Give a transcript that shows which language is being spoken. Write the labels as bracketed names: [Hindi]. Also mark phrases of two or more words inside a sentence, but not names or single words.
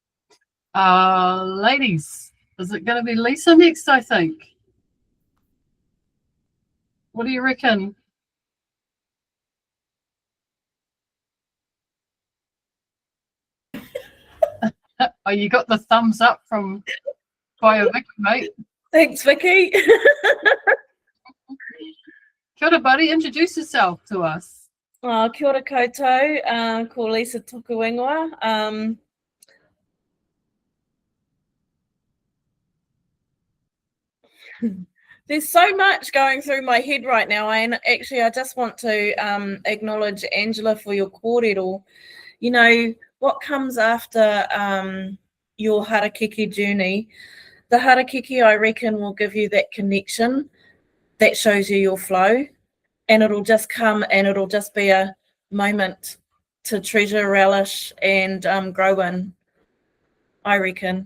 [English] Ladies, is it going to be Lisa next, I think? What do you reckon? Oh, you got the thumbs up from Vicky, mate. Thanks, Vicky. [Māori] Kia ora, [English] buddy. Introduce yourself to us. [Māori] Kia ora koutou, ko Lisa Tukuingoa. [English] There's so much going through my head right now, and actually I just want to acknowledge Angela for your kōrero. You know, what comes after your Harakeke journey, the Harakeke, I reckon, will give you that connection that shows you your flow, and it'll just come and it'll just be a moment to treasure, relish, and grow in, I reckon.